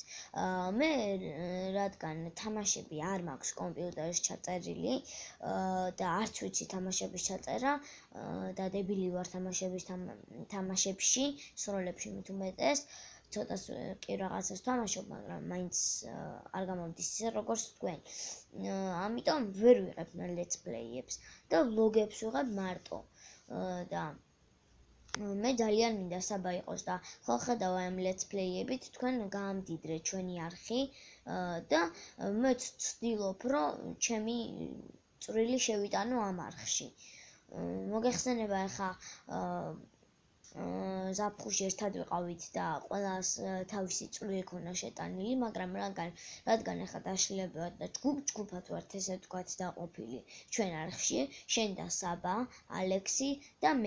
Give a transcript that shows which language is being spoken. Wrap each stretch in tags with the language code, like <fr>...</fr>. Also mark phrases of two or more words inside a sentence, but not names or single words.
<ka>მე რადგან თამაშები არ მაქვს კომპიუტერში ჩაწერილი და არც ვიცი თამაშების ჩაწერა და დებილი ვარ თამაშებში, სროლებში მით უმეტეს, ცოტას კი რაღაცას თამაშობ, მაგრამ მაინც არ გამომდის ისე როგორც თქვენ. ამიტომ ვერ ვიღებ მე</ka> <en>let's play-</en> <ka>ებს და vlog-ებს ვიღებ მარტო და მე ძალიან მინდა საბა იყოს და ხო ხედავ ამ</ka> <en>let's play-</en> <ka>ებით თქვენ გაამდიდრეთ ჩვენი არხი და მეც ვცდილობ რომ ჩემი წვრილი შევიტანო ამ არხში. მოგეხსენება ახლა ზაფხულში ერთად ვიყავით და ყველას თავისი წვლილი ქონა შეტანილი, მაგრამ რადგან ახლა დაშლილებულად და ჯგუფ-ჯგუფად ვართ ესე ვთქვათ დაყოფილი ჩვენ არხში, შენ და საბა, ალექსი და მე.</ka>